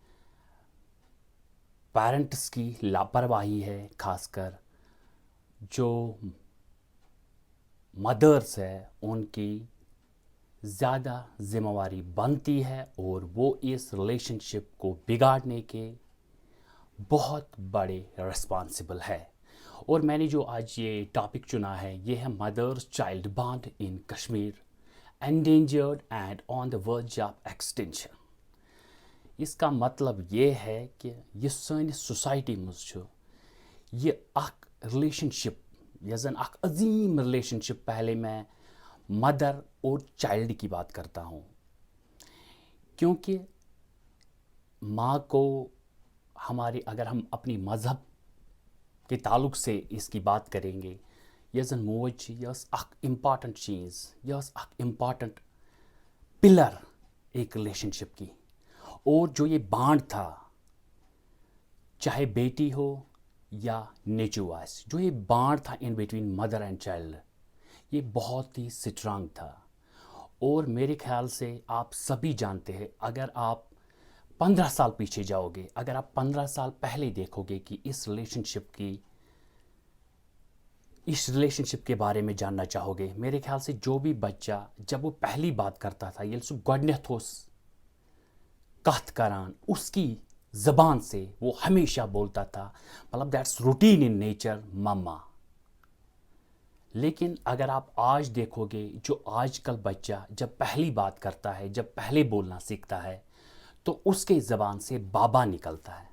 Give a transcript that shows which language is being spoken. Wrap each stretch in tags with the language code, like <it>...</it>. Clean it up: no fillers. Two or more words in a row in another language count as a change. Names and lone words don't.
<ur>پیرنٹس کی لاپرواہی ہے، خاص کر جو مدرس ہے ان کی زیادہ ذمہ واری بنتی ہے، اور وہ اس ریلیشن شپ کو بگاڑنے کے بہت بڑے رسپانسبل ہے۔ اور میں نے جو آج یہ ٹاپک چنا ہے یہ ہے</ur> <en>Mother's child bond in Kashmir, endangered and on the verge of extinction.</en> <ur>اس کا مطلب یہ ہے کہ</ur> <ks>یہ سانس سوسائٹی مز یہ اخ ریلیشن شپ، یا زن اخ عظیم ریلیشن شپ، پہلے</ks> <ur>میں مدر اور چائلڈ کی بات کرتا ہوں، کیونکہ ماں کو ہمارے، اگر ہم اپنی مذہب کے تعلق سے اس کی بات کریں گے،</ur> <ks>یہ زن موج یس اخ امپارٹنٹ چیز، یس اخ امپارٹنٹ پلر</ks> <ur>ایک ریلیشن شپ کی، اور جو یہ بانڈ تھا، چاہے بیٹی ہو یا</ur> <ks>نیچو آس،</ks> <ur>جو یہ بانڈ تھا</ur> <en>in between mother and child,</en> <ur>یہ بہت ہی سٹرانگ تھا۔ اور میرے خیال سے آپ سبھی جانتے ہیں، اگر آپ 15 سال پیچھے جاؤ گے، اگر آپ 15 سال پہلے دیکھو گے کہ اس ریلیشن شپ کے بارے میں جاننا چاہو گے، میرے خیال سے جو بھی بچہ جب وہ پہلی بات کرتا تھا،</ur> <ks>یہ سو گۄڈنیتھ اوس کتھ کران،</ks> <ur>اس کی زبان سے وہ ہمیشہ بولتا تھا، مطلب</ur> <en>that's routine in nature,</en> <ur>مما۔ لیکن اگر آپ آج دیکھو گے، جو آج کل بچہ جب پہلی بات کرتا ہے، جب پہلے بولنا سیکھتا ہے، تو اس کے زبان سے بابا نکلتا ہے۔</ur>